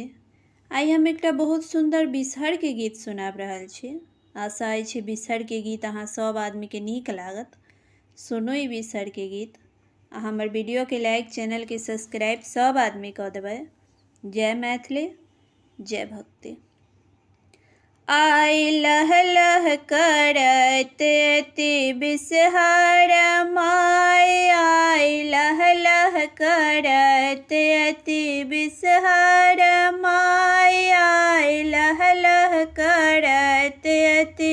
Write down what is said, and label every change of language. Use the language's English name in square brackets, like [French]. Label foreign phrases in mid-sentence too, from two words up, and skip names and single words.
[Maithili] आइ हम एकटा बहुत सुंदर बिसहर के गीत सुनाब रहल छी। आशा अछि बिसहर के गीत अहाँ सब आदमी के नीक लागत। सुनू ई बिसहर के गीत आ हमर वीडियो के लाइक, चैनल के सब्सक्राइब सब आदमी कऽ देबै। जय मैथिली, जय भक्ति। आई लह लह करत अति बिसहर माय, आई लह लह करत अति बिसहर माय, आई लह लह करत अति